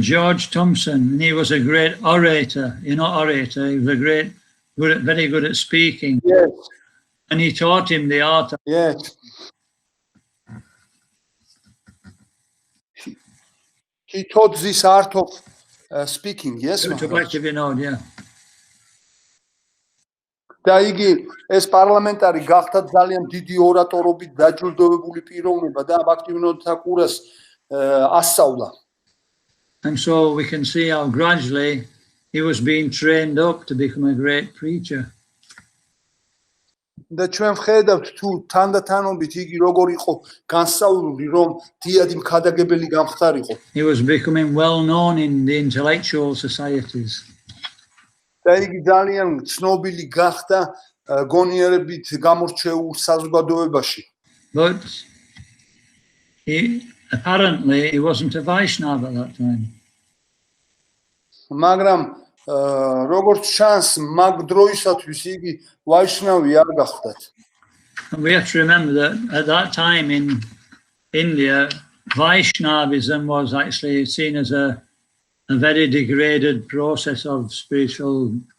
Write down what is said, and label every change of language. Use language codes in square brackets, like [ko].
[en] George Thompson, and he was a great orator. You know, orator. He was very good at speaking. Yes. And he taught him the art. Yes. He taught this art of speaking. Yes, Maharaj. Yeah. [ka] და იგი ეს პარლამენტარი გახდა ძალიან დიდი ორატორობით დაჯილდოვებული პიროვნება და აქტივნოთა კურას ასწავლა. [en] And so we can see how gradually he was being trained up to become a great preacher. [ka] და ჩვენ ვხედავთ თუ თანდათანობით იგი როგორ იყო განსწავლული რომ დიადი მქადაგებელი გამხდარიყო. [en] He was becoming well known in the intellectual societies. [ka] და იგი ძალიან ცნობილი გახდა გონიერებით გამორჩეულ საზოგადოებაში. [en] But apparently he wasn't a Vaishnava at that time. [ka] მაგრამ როგორც ჩანს მაგ დროისათვის იგი ვაიშნავი არ გახდათ. [en] We have to remember that at that time in India, Vaishnavism was actually seen as a very degraded process of spiritual.